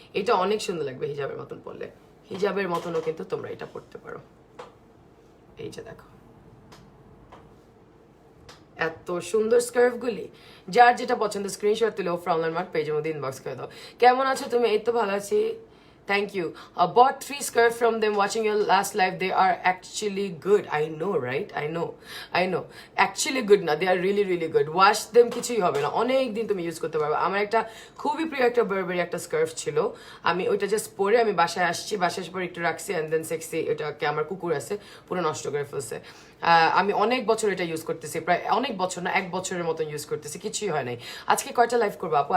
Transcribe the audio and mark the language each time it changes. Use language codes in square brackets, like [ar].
[bn] এটা অনেক সুন্দর লাগবে হিজাবের মতন পরলে। হিজাবের মতনও কিন্তু তোমরা এটা পরতে পারো। এই যে দেখো এত সুন্দর স্কার্ফগুলি। যার যেটা পছন্দ স্ক্রিনশট তুলে ওফরা অনলাইন মার্ট পেজের মধ্যে ইনবক্স করে দাও। কেমন আছো তুমি? এই তো ভালো আছি, [en] thank you. Bought 3 scarf from them watching your last live. They are actually good. I know, right? I know. Actually good না, they are really really good. Wash them [bn] কিছুই হবে না, অনেক দিন তুমি ইউজ করতে পারবে। আমার একটা খুবই প্রিয় একটা বারবেরি একটা স্কার্ফ ছিল, আমি ওইটা জাস্ট পরে আমি বাসায় আসছি, বাসায় আসার পর একটু রাখছি, অ্যান্ড দেন সেক্সি এটাকে আমার কুকুর আছে পুরো নষ্ট করে ফেলছে। আমি অনেক বছর এটা ইউজ করতেছি, প্রায় অনেক বছর না, 1 বছরের মতো ইউজ করতেছি, কিছুই হয় নাই। আজকে কয়টা লাইভ করবো আপু?